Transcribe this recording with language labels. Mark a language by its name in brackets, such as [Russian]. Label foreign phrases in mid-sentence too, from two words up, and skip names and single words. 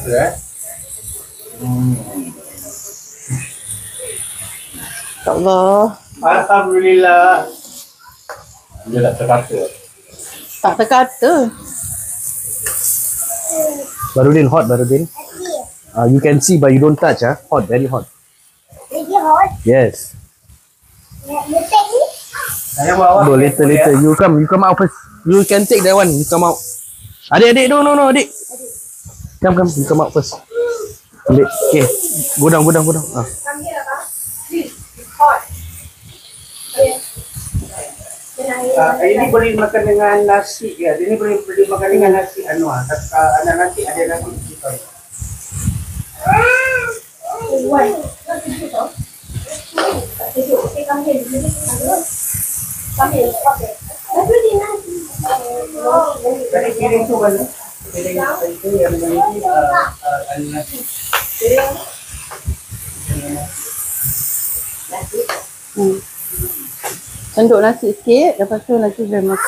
[Malay] Duduk. InsyaAllah. Alhamdulillah. Dia tak terkata. Tak terkata. Barudin, hot Barudin. [English] You can see but you don't touch. Hot, very hot. [Malay] Lagi hot. [English] Yes. [Malay] Letak ni. Saya bawa. [English] Go later. You come out first. You can take that one. You come out. Adik, no, adik. Come, you come out first. Adik, okay. Go down. Ah. Come here, Abang. Please. Hot. [Malay] Ini boleh makan dengan nasi ya. Ini boleh makan dengan nasi anak nanti ada nasi kita. [English] Why? Okay, come here. Come here. [Malay] Okay. Tapi di nasi. Tadi piring tu mana? Piring itu yang memiliki nasi. Tenduk nasi sikit, lepas tu nanti boleh makan.